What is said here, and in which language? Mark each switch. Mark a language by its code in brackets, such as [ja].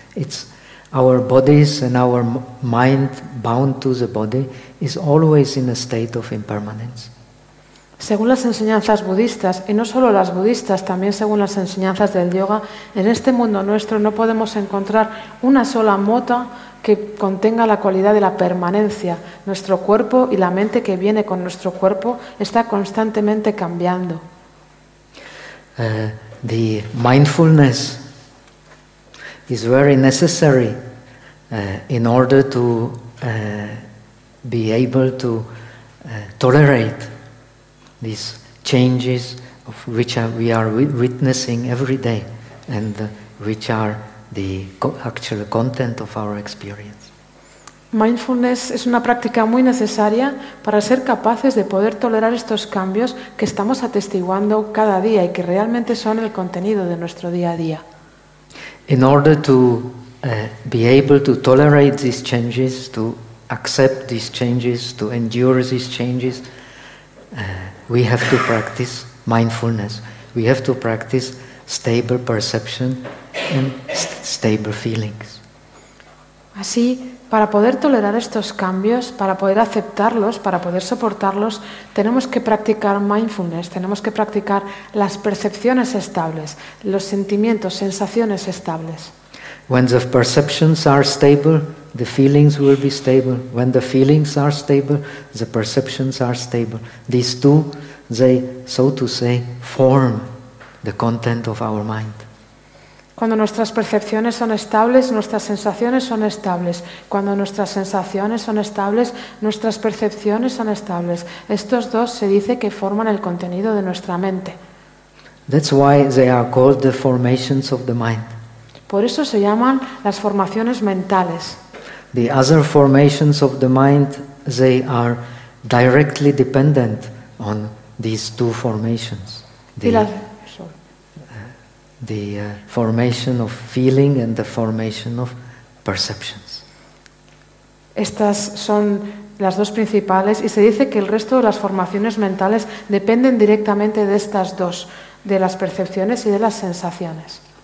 [en] It's our bodies and our mind bound to the body is always in a state of impermanence. [es] Según las enseñanzas budistas, y no solo las budistas, también según las enseñanzas del yoga, en este mundo nuestro no podemos encontrar una sola mota que contenga la cualidad de la permanencia. Nuestro cuerpo y la mente que viene con nuestro cuerpo está constantemente cambiando. [en] The mindfulness is very necessary in order to be able to tolerate these changes of which we are witnessing every day and which are the actual content of our experience. [es] Mindfulness es una práctica muy necesaria para ser capaces de poder tolerar estos cambios que estamos atestiguando cada día y que realmente son el contenido de nuestro día a día. [en] In order to be able to tolerate these changes, to accept these changes, to endure these changes, we have to practice mindfulness. We have to practice stable perception and stable feelings. [es] Así, para poder tolerar estos cambios, para poder aceptarlos, para poder soportarlos, tenemos que practicar mindfulness, tenemos que practicar las percepciones estables, los sentimientos, sensaciones estables. [en] When the perceptions are stable, the feelings will be stable. When the feelings are stable, the perceptions are stable. These two, they, so to say, form the content of our mind. [es] Cuando nuestras percepciones son estables, nuestras sensaciones son estables. Cuando nuestras sensaciones son estables, nuestras percepciones son estables. Estos dos se dice que forman el contenido de nuestra mente. [en] That's why they are called the formations of the mind. [es] Por eso se llaman las formaciones mentales. [en] The other formations of the mind, they are directly dependent on these two formations. The formation of feeling and the formation of perceptions. [es] Estas son las dos principales, y se dice que el resto de las formaciones mentales dependen directamente de estas dos, de las percepciones y de las sensaciones.